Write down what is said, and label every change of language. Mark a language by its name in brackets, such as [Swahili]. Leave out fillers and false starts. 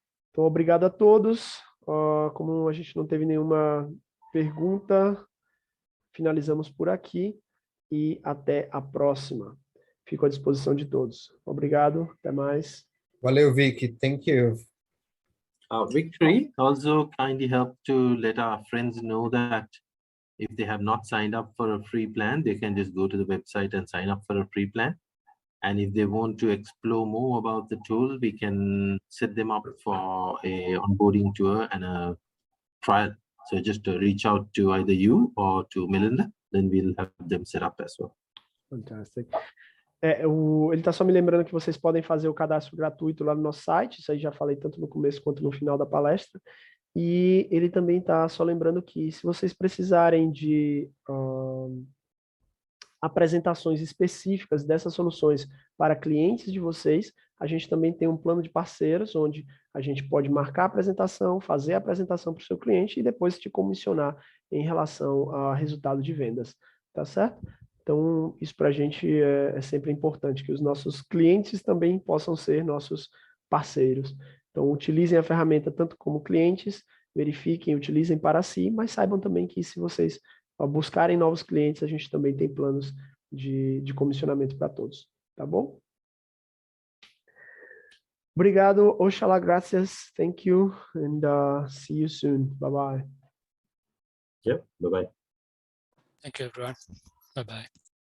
[Portuguese] Então, obrigado a todos. Como a gente não teve nenhuma pergunta, finalizamos por aqui e até a próxima. Fico à disposição de todos. Obrigado, até mais. [English] Valeu, Vic. Thank you. Victory, also kindly help to let our friends know that if they have not signed up for a free plan, they can just go to the website and sign up for a free plan. And if they want to explore more about the tool, we can set them up for a onboarding tour and a trial. So just reach out to either you or to Melinda, then we'll have them set up as well. Fantastic. [Portuguese] Ele está só me lembrando que vocês podem fazer o cadastro gratuito lá no nosso site, isso aí já falei tanto no começo quanto no final da palestra, e ele também está só lembrando que se vocês precisarem de apresentações específicas dessas soluções para clientes de vocês, a gente também tem um plano de parceiros, onde a gente pode marcar a apresentação, fazer a apresentação para o seu cliente e depois te comissionar em relação a resultado de vendas, tá certo? Então, isso para a gente é sempre importante, que os nossos clientes também possam ser nossos parceiros. Então, utilizem a ferramenta tanto como clientes, verifiquem, utilizem para si, mas saibam também que se vocês buscarem novos clientes, a gente também tem planos de comissionamento para todos, tá bom? Obrigado, Oxalá, [English] gracias, thank you, and see you soon. Bye-bye. Yeah, bye-bye. Thank you, everyone. Bye-bye.